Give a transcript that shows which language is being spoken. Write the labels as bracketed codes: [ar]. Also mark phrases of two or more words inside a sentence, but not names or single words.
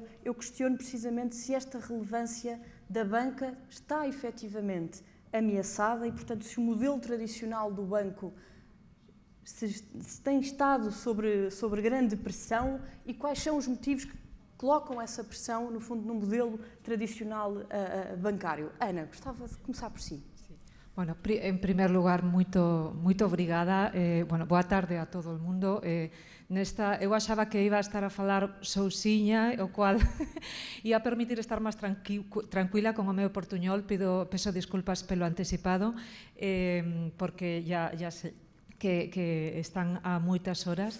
[pt] Eu questiono precisamente se esta relevância da banca está efetivamente ameaçada e, portanto, se o modelo tradicional do banco se tem estado sobre grande pressão e quais são os motivos que colocam essa pressão, no fundo, no modelo tradicional bancário. Ana, gostava de começar por si. [es] Bueno, en primer lugar, [pt] muito obrigada. [gl] Boa tarde a todo o mundo. Eu achaba que iba a estar a falar sousiña, o cual ia permitir estar máis tranquila con o meu portuñol. [pt] Peço desculpas pelo anticipado, [gl] porque ya sei que están a moitas horas.